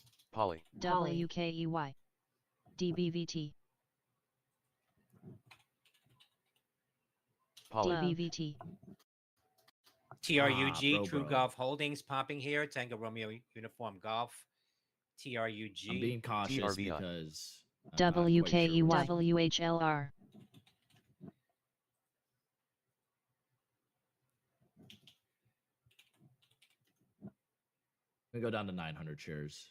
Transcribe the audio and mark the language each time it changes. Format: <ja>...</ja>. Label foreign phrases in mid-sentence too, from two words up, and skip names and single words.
<en>PALI. WKEY. DBVT. PALI. DBVT. TRUG, True Golf Holdings popping here. Tango Romeo Uniform Golf. TRUG. I'm being cautious TRVI. because WKEY. WHLR. We go down to 900 shares.</en>